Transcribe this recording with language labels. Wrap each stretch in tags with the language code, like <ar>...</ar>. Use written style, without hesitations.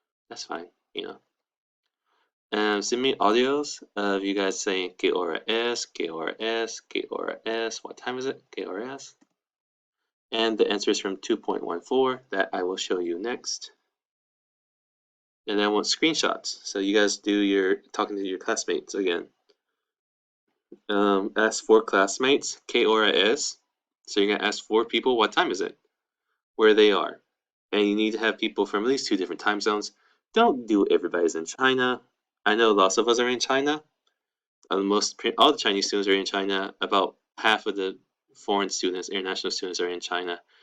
<en>That's fine, you know. Send me audios of you guys saying</en> <es>¿Qué hora es? ¿Qué hora es? ¿Qué hora es?</es> <en>What time is it? ¿Qué hora es? And the answers from 2.14 that I will show you next. And I want screenshots. So you guys do your talking to your classmates again. Ask 4 classmates,</en> <es>¿Qué hora es?</es> <en>So you're gonna ask 4 people, what time is it? Where they are. And you need to have people from at least 2 different time zones. Don't do everybody's in China. I know lots of us are in China. All the Chinese students are in China. About half of the foreign students, international students, are in China.</en>